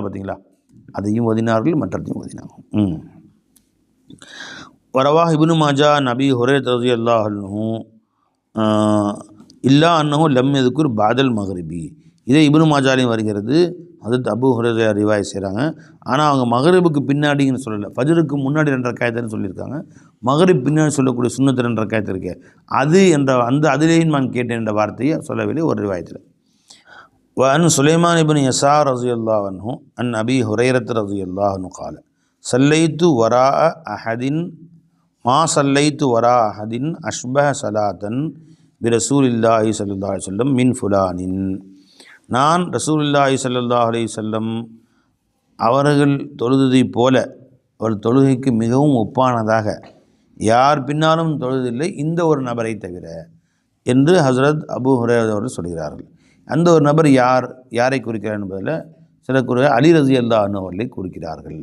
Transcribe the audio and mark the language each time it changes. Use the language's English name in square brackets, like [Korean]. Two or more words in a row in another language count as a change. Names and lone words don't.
[Tamil] பார்த்தீங்களா, அதையும் ஓதினார்கள், மற்றதையும் ஓதினாங்க. [Arabic] ورواه ابن ماجه أبي هريرة رضي الله عنه إلا أنه لم يذكر بعد المغرب. [Tamil] இதே இப்னு மாஜாலையும் வருகிறது. அது அபூ ஹுரைரா ரிவாய் செய்கிறாங்க. ஆனால் அவங்க மகரிபுக்கு பின்னாடின்னு சொல்லலை, ஃபஜ்ருக்கு முன்னாடி 2 ரக்காயத்துன்னு சொல்லியிருக்காங்க. மகரிப் பின்னாடி சொல்லக்கூடிய சுன்னத்து 2 ரக்காயத்து இருக்கே அது என்ற அதிலேயும் நான் கேட்டேன் என்ற வார்த்தையை சொல்லவில்லை ஒரு ரிவாயத்தில். [Arabic] وعن سليمان بن يسار رضي الله عنه عن أبي هريرة رضي الله عنه قال صليت وراء أحد ما صليت وراء أحد أشبه صلاة برسول الله صلى الله عليه وسلم من فلان. [Tamil] நான் ரசூலுல்லாஹி [Arabic] صلى الله عليه وسلم [Tamil] அவர்கள் தொழுதை போல ஒரு தொழுகைக்கு மிகவும் ஒப்பானதாக யார் பின்னாலும் தொழுதில்லை இந்த ஒரு நபரை தவிர என்று ஹஸ்ரத் அபூ ஹுரைரா அவர்கள் சொல்கிறார்கள். அந்த ஒரு நபர் யாரை குறிக்கிறார் என்பதில் சில கூறுகிறார் அலி [Arabic] رضي الله عنه [Tamil] அவர்களை குறிக்கிறார்கள்.